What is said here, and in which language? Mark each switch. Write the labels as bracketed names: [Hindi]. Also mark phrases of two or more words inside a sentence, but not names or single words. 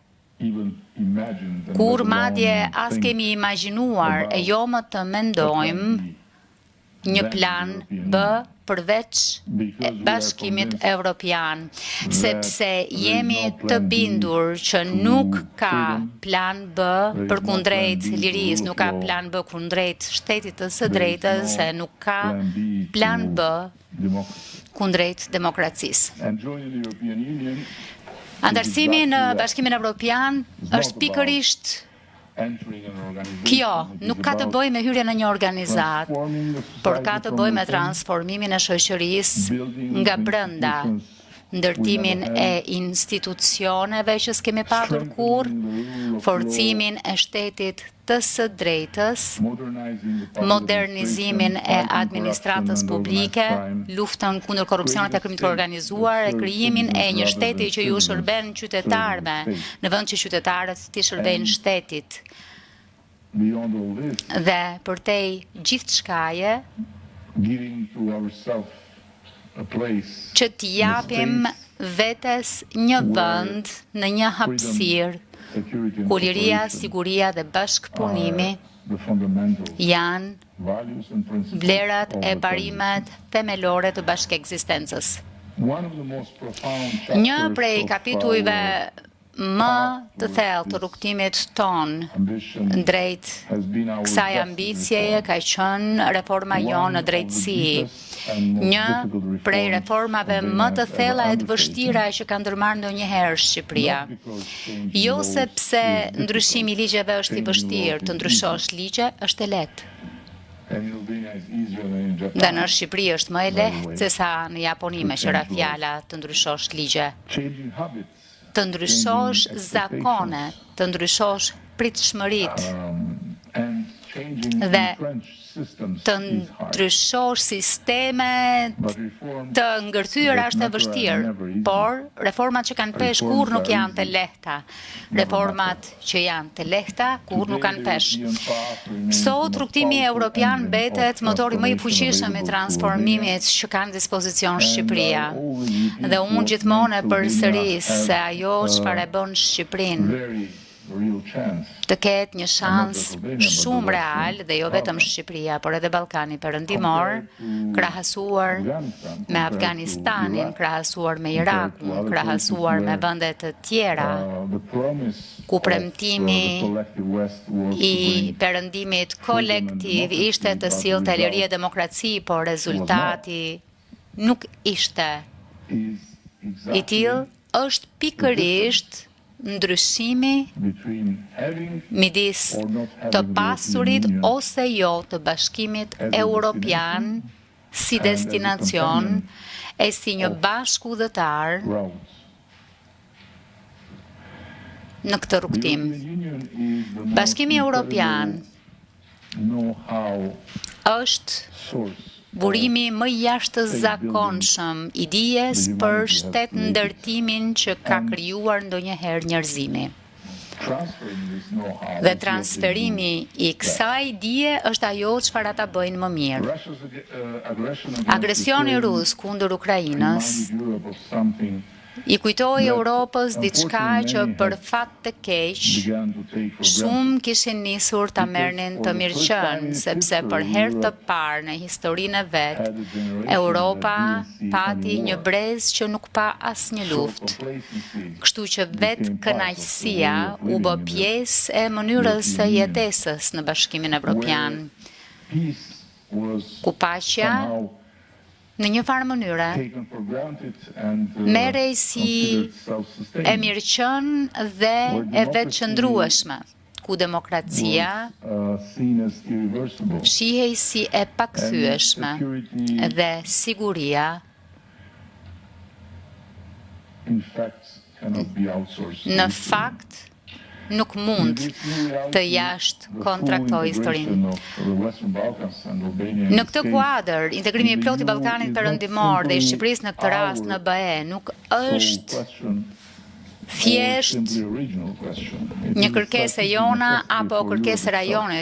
[Albanian] kur madje as kemi imagjinuar e jo më të mendojmë një plan B përveç Bashkimit Evropian, sepse jemi të bindur që nuk ka plan B përkundrejt lirisë, nuk ka plan B kundrejt shtetit të së drejtës, se nuk ka plan B kundrejt demokracisë. [English] And joining the European Union [Albanian] Antarësimi në Bashkimin Evropian është pikërisht [English] entering an organization. [Albanian] kjo, [English] It is [Albanian] nuk ka të [English] about [Albanian] bëjë me hyrjen në një organizat, [English] transforming the [Albanian] por [English] society [Albanian] ka të [English] from [Albanian] bëjë me [English] within, [Albanian] transformimin e shoqërisë [English] building [Albanian] nga [English] the [Albanian] brenda, [English] institutions [Albanian] ndërtimin [English] we never [Albanian] e [English] had, [Albanian] institucioneve që s'kemi patur kur, [English] strengthening the rule of [Albanian] forcimin e shtetit të së drejtës, [English] law, modernizing the public [Albanian] modernizimin e [English] administration, [Albanian] administratës [English] fighting corruption and [Albanian] publike, [English] organized crime, [Albanian] luftën kundër korrupsionit e krimit të organizuar, e krijimin e një shteti që ju shërben qytetarëve, në vend që qytetarët t'i shërbejnë shtetit. [English] beyond all this, [Albanian] Dhe përtej gjithçkaje [English] giving to ourselves a place [Albanian] që t'i japim vetes një vend në një hapësirë [English] security and [Albanian] ku liria, [English] cooperation [Albanian] siguria dhe bashkëpunimi [English] are the fundamental [Albanian] janë [English] values and principles [Albanian] vlerat [English] of [Albanian] e [English] the [Albanian] parimet themelore të bashkëekzistencës. [English] One of the most profound [Albanian] Një [English] chapters [Albanian] prej [English] of [Albanian] kapitujve [English] our [Albanian] më të thellë të rrugtimit ton [English] ambition [Albanian] drejt [English] has been our [Albanian] kësaj [English] justice [Albanian] ambicieje [English] reform. [Albanian] ka qenë reforma [English] One [Albanian] jonë në [English] of the [Albanian] drejtësi. [English] deepest and most [Albanian] Një [English] difficult [Albanian] prej [English] reforms reformave Albania [Albanian] më të [English] has [Albanian] thella e [English] ever [Albanian] të vështira që ka ndërmarrë ndonjëherë Shqipëria. [English] Not because changing [Albanian] Jo [English] laws [Albanian] sepse [English] is [Albanian] ndryshimi i [English] difficult. [Albanian] ligjeve është i [English] Changing [Albanian] vështirë, [English] laws [Albanian] të [English] is [Albanian] ndryshosh ligje është e lehtë. [English] And in Albania is easier than in Japan. [Albanian] Dhe në Shqipëri është më e lehtë se sa në Japoni me qëra fjala të ndryshosh ligje. [English] Changing habits, [Albanian] Të ndryshosh zakone, të ndryshosh pritshmëritë, [English] and changing [Albanian] Dhe [English] entrenched systems [Albanian] të [English] is hard. [Albanian] ndryshosh sisteme [English] But reforms [Albanian] të ngërthyera është e [English] that matter are [Albanian] vështirë, [English] never easy. [Albanian] por reformat që kanë pesh kur nuk janë të lehta. Reformat që janë të lehta kur nuk kanë pesh. Sot rrugtimi evropian mbetet motori më i fuqishëm i transformimit që ka në dispozicion Shqipëria. Dhe unë gjithmonë e përsëris se ajo çfarë e bën Shqipërinë [English] very real chance [Albanian] të ketë një shans shumë real dhe jo vetëm Shqipëria, por edhe Ballkani Perëndimor, krahasuar me Afganistanin, krahasuar me Irakun, krahasuar me vende të tjera [English] the promise [Albanian] ku [English] of, [Albanian] premtimi [English] the collective West was to [Albanian] i [English] bring [Albanian] perëndimit kolektiv ishte të sillte liri e demokraci, por rezultati nuk ishte [English] is [Albanian] i tillë, është pikërisht ndryshimi [English] between having [Albanian] midis të pasurit ose jo të bashkimit evropian si destinacion e si një bashkëudhëtar [English] routes. [Albanian] në këtë rrugtim. Bashkimi Evropian know-how është source burimi më jashtëzakonshëm i dijes për shtet ndërtimin që ka krijuar ndonjëherë njerëzimi. [English] transferring this know-how [Albanian] Dhe transferimi i kësaj dije është ajo çfarë ata bëjnë më mirë. [English] Russia's aggression against [Albanian] Agresioni Ukraine rus kundër Ukrainës [English] reminded Europe of something [Albanian] i kujtoi Europës diçka që për fat të keq [English] began to take for granted. [Albanian] shumë kishin nisur ta merrnin të mirëqen, sepse për herë të parë në historinë e vet, Europa pati një brez që nuk pa asnjë luftë. Kështu që vetë kënaqësia u bë pjesë e mënyrës së jetesës në Bashkimin Evropian, [English] Peace was [Albanian] ku paqja somehow në një farë mënyre [English] taken for granted and [Albanian] merrej si considered e self-sustaining. mirëqen dhe e vetëqëndrueshme, ku demokracia [English] Seen as irreversible. [Albanian] shihej si e pakthyeshme Security, dhe siguria [English] in fact, cannot be outsourced. [Albanian] në fakt nuk mund të jashtë kontraktoj historinë. Në këtë kuadër, integrimi i plotë i Ballkanit Perëndimor dhe i Shqipërisë në këtë rast në BE nuk është thjesht një kërkesë e jona apo kërkesë e rajonit,